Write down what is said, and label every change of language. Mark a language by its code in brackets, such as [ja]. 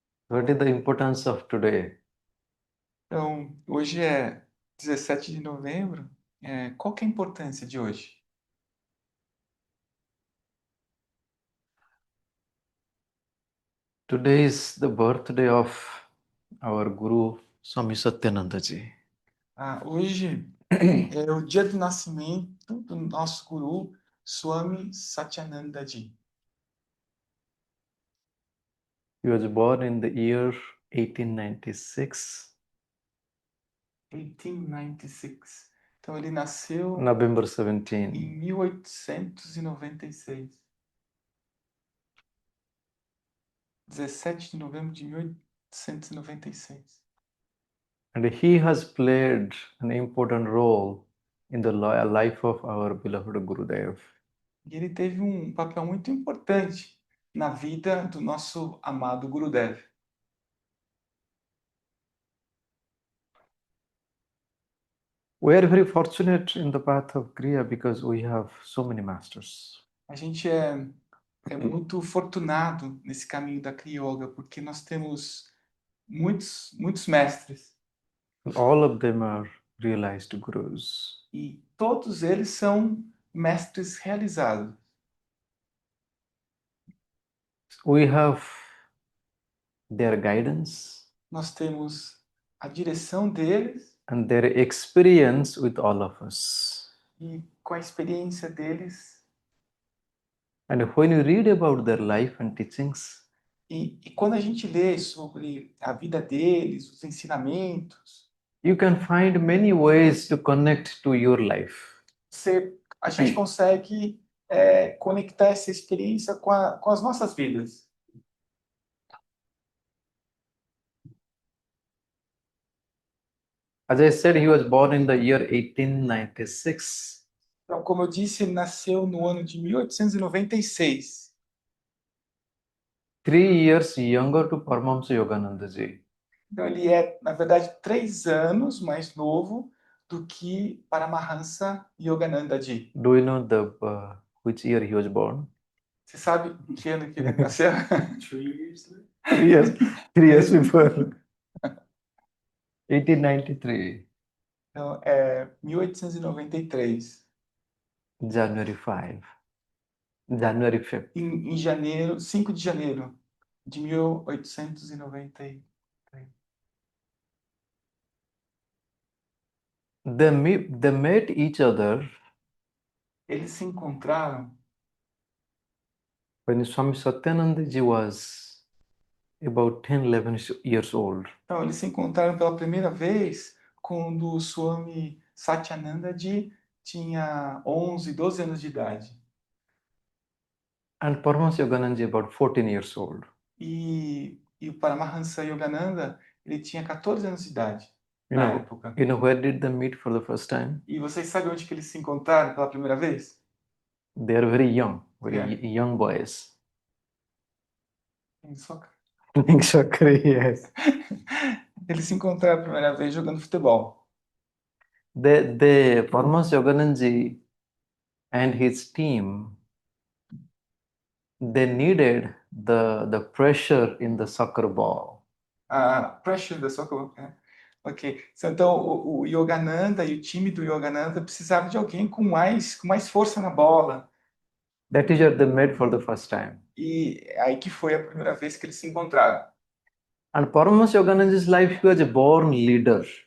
[en] What is the importance of today? [pt] Então, hoje é 17 de novembro. Qual que é a importância de hoje? [en] Today is the birthday of our Guru Swami Satyananda Ji. [pt] Hoje é o dia do nascimento do nosso guru Swami Satyananda Ji. [en] He was born in the year 1896, [pt] 1896. Então, ele nasceu [en] November [pt] em 17. 1896. 17 de novembro de 1896. [en] And he has played an important role in the life of our beloved Gurudev. [pt] E ele teve um papel muito importante na vida do nosso amado Gurudev. [en] We are very fortunate in the path of Kriya because we have so many masters. [pt] A gente é muito fortunado nesse caminho da Kriya Yoga, porque nós temos muitos mestres. [en] All of them are realized gurus. [pt] E todos eles são mestres realizados. [en] We have their guidance [pt] Nós temos a direção deles [en] and their experience with all of us. [pt] e com a experiência deles. [en] And when you read about their life and teachings, [pt] E quando a gente lê sobre a vida deles, os ensinamentos, [en] you can find many ways to connect to your life. [pt] a gente consegue conectar essa experiência com as nossas vidas. [en] As I said, he was born in the year 1896. [pt] Então, como eu disse, ele nasceu no ano de 1896. [en] 3 years younger to Paramahamsa Yogananda Ji. [pt] Então, ele é, na verdade, 3 anos mais novo do que Paramahansa Yogananda Ji. [en] Do you know which year he was born? [pt] Você sabe em que ano que ele nasceu? [en] 3 years, 3 years before. 1893, [pt] Então, é 1893. [en] January 5. January 5th. [pt] Em janeiro, 5 de janeiro de 1893. [en] They met each other [pt] Eles se encontraram [en] when Swami Satyananda Ji was about 10, 11 years old. [pt] Então, eles se encontraram pela primeira vez quando o Swami Satyananda Ji tinha 11, 12 anos de idade. [en] And Paramahansa Yogananda Ji about 14 years old. [pt] E o Paramahansa Yogananda, ele tinha 14 anos de idade na época. [en] You know where did they meet for the first time? [pt] E vocês sabem onde que eles se encontraram pela primeira vez? [en] They are very young, Yeah. young boys. [pt] Em [en] soccer. Playing soccer, yes. [pt] Eles se encontraram a primeira vez jogando futebol. [en] Paramahansa Yogananda Ji and his team, they needed the pressure in the soccer ball. [pt] A [en] pressure [pt] da [en] soccer. [pt] Ok. Então, o Yogananda e o time do Yogananda precisavam de alguém com mais força na bola. [en] That is what they met for the first time. [pt] E aí que foi a primeira vez que eles se encontraram. [en] And Paramahansa Yogananda's life, he was a born leader.